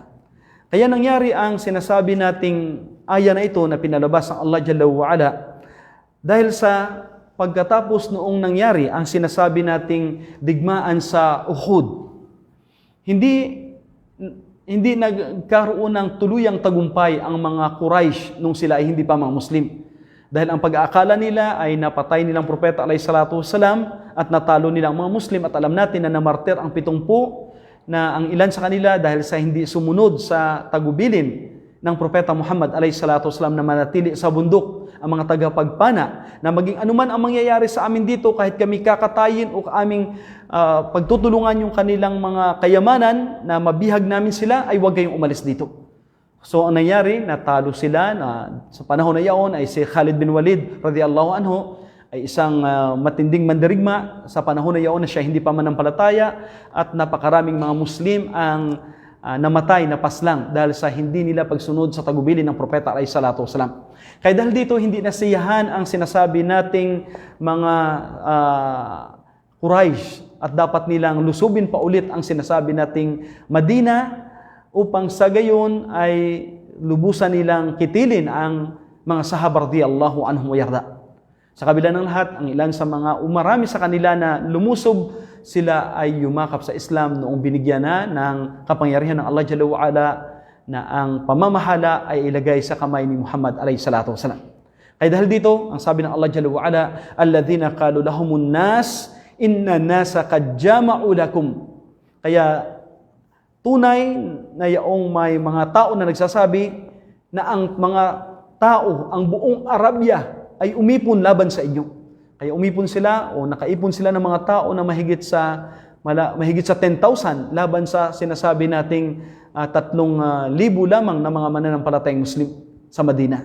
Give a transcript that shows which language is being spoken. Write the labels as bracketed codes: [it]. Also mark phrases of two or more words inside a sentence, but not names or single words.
[tl] Kaya nangyari ang sinasabi nating aya na ito na pinalabas ng [ar] الله جل وعلا [tl] dahil sa pagkatapos noong nangyari ang sinasabi nating digmaan sa Uhud. Hindi nagkaroon ng tuluyang tagumpay ang mga Quraysh nung sila ay hindi pa mga Muslim. Dahil ang pag-aakala nila ay napatay nilang propeta [ar] عليه الصلاة والسلام [tl] at natalo nilang mga Muslim at alam natin na namartir ang 70 na ang ilan sa kanila dahil sa hindi sumunod sa tagubilin ng propeta Muhammad [ar] عليه الصلاة والسلام [tl] na manatili sa bundok, ang mga tagapagpana na maging anuman ang mangyayari sa amin dito kahit kami kakatayin o aming pagtutulungan yung kanilang mga kayamanan na mabihag namin sila ay huwag kayong umalis dito. So ang nangyari, natalo sila na sa panahon na iyon ay si Khalid bin Walid [ar] رضي الله عنه [tl] ay isang matinding mandirigma sa panahon na iyon na siya hindi pa manampalataya at napakaraming mga Muslim ang namatay na paslang dahil sa hindi nila pagsunod sa tagubilin ng propeta [ar] عليه الصلاة والسلام. [tl] Kaya dahil dito hindi nasiyahan ang sinasabi nating mga Quraysh at dapat nilang lusubin pa ulit ang sinasabi nating Madina upang sa gayon ay lubusan nilang kitilin ang mga sahaba [ar] رضي الله عنهم وأرضاه. [tl] Sa kabila ng lahat, ang ilan sa mga umarami sa kanila na lumusob, sila ay yumakap sa Islam noong binigyan na ng kapangyarihan ng [ar] الله جل وعلا [tl] na ang pamamahala ay ilagay sa kamay ni Muhammad [ar] عليه الصلاة والسلام. [tl] Kaya dahil dito, ang sabi ng [ar] الله جل وعلا الذين قال لهم الناس إن الناس قد جمعوا لكم. [tl] Kaya tunay na yaong may mga tao na nagsasabi na ang mga tao, ang buong Arabia ay umipon laban sa inyo. Kaya umipon sila o nakaipon sila ng mga tao na mahigit sa 10,000 laban sa sinasabi nating 3,000 lamang na mga mananampalatayang Muslim sa Madina.